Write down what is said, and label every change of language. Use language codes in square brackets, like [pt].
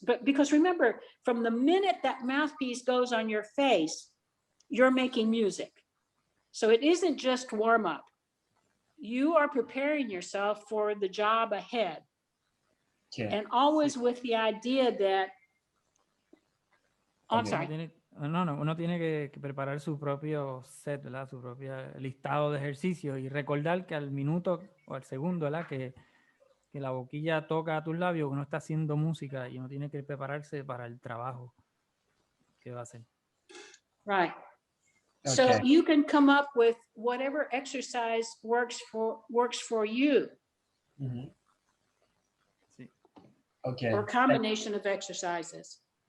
[en] But because remember, from the minute that mouthpiece goes on your face, you're making music. So it isn't just warm up. You are preparing yourself for the job ahead. And always with the idea that, I'm sorry. [es] Uno tiene que preparar su propio set, ¿verdad? Su propio listado de ejercicios y recordar que al minuto o al segundo, ¿verdad? Que la boquilla toca a tus labios, uno está haciendo música y uno tiene que prepararse para el trabajo que va a hacer. [en] Right. Okay. So you can come up with whatever exercise works for you. Mm-hmm. Sí. Okay. Or combination of exercises.